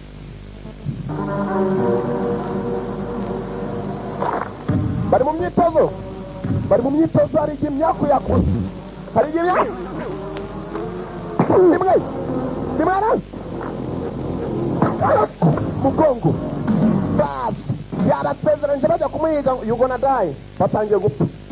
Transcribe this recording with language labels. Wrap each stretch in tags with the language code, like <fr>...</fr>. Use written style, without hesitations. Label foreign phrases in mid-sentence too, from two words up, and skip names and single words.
<rw>hari igihe imyaku yakora hari igihe rimwe mugongo basi yabasezeranyije bajya kumuhiga</rw> <en>you gonna die</en> <rw>batangiye gupfa</rw>